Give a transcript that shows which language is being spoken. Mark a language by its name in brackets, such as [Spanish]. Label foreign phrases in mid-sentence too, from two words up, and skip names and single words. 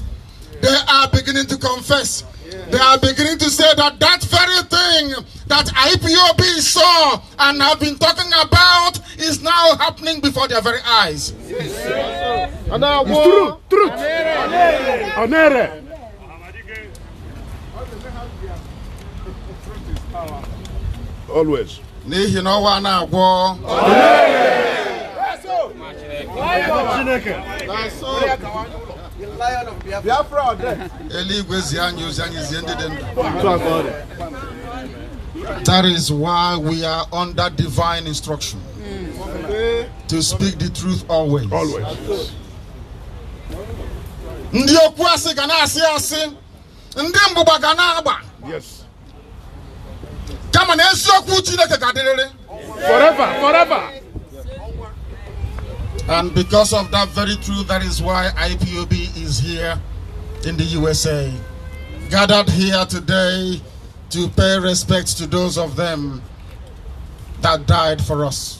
[English] They are beginning to confess. They are beginning to say that that very thing that IPOB saw and have been talking about is now happening before their very eyes. It's true. Truth. Onere. Always. [Igbo] N'ihi na ọwa na-agwọ eluigwe zie anyị ozi anyị zie ndị dị ndụ. [English] That is why we are under divine instruction to speak the truth always. Always. [Igbo] Ndị okwu asị ga na-asị asị, ndị mgbụgba ga na-agba. [English] Yes. [Igbo] Kama na eziokwu Chineke ga-adịrịrị. [English] Forever. Forever. And because of that very truth, that is why IPOB is here in the USA, gathered here today to pay respect to those of them that died for us.